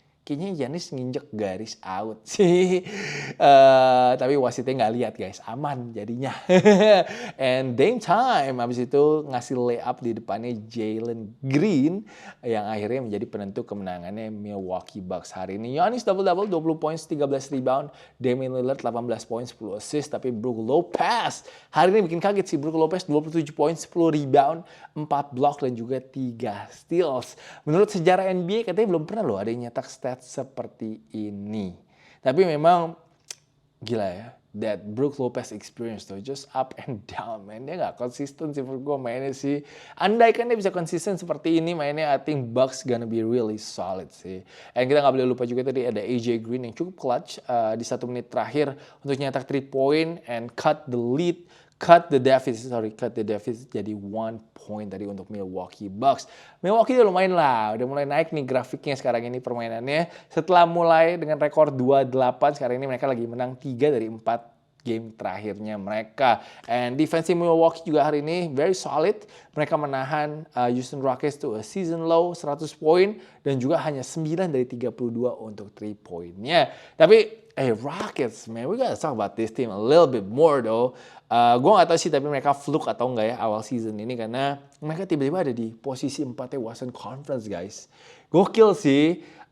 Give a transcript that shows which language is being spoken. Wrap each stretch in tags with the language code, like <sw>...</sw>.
<id>Kayaknya Giannis nginjek garis out sih. Tapi wasitnya nggak lihat guys, aman jadinya. And Dame Time abis itu ngasih layup di depannya Jalen Green yang akhirnya menjadi penentu kemenangannya Milwaukee Bucks hari ini.</id> <en>Giannis double-double, 20 points, 13 rebound. Damian Lillard 18 points, 10 assist.</en> <id>Tapi Brook Lopez hari ini bikin kaget sih. Brook Lopez 27 points, 10 rebound, 4 block dan juga 3 steals. Menurut sejarah NBA katanya belum pernah loh ada yang nyetak stats seperti ini. Tapi memang gila ya,</id> <en>that Brook Lopez experience tuh just up and down, man.</en> <id>Dia nggak konsisten sih menurut gue mainnya sih. Andai kan dia bisa konsisten seperti ini mainnya,</id> <en>I think Bucks gonna be really solid</en> <id>sih. And kita nggak boleh lupa juga tadi ada AJ Green yang cukup clutch di 1 menit terakhir untuk nyetak 3 point</id> <en>and cut the deficit</en> <id>jadi 1 point tadi untuk Milwaukee Bucks. Milwaukee udah lumayan lah, udah mulai naik nih grafiknya sekarang ini permainannya. Setelah mulai dengan rekor 2-8, sekarang ini mereka lagi menang 3 dari 4 game terakhirnya mereka. And defensive Milwaukee juga hari ini</id> <en>very solid.</en> <id>Mereka menahan Houston Rockets</id> <en>to a season low</en> <id>100 poin dan juga hanya 9 dari 32 untuk 3 poinnya.</id> <en>Tapi Rockets, man, we gotta talk about this team a little bit more though.</en> <id>Gue gak tahu sih tapi mereka fluke atau enggak ya awal season ini karena mereka tiba-tiba ada di posisi 4 Western Conference guys. Gokil sih.</id>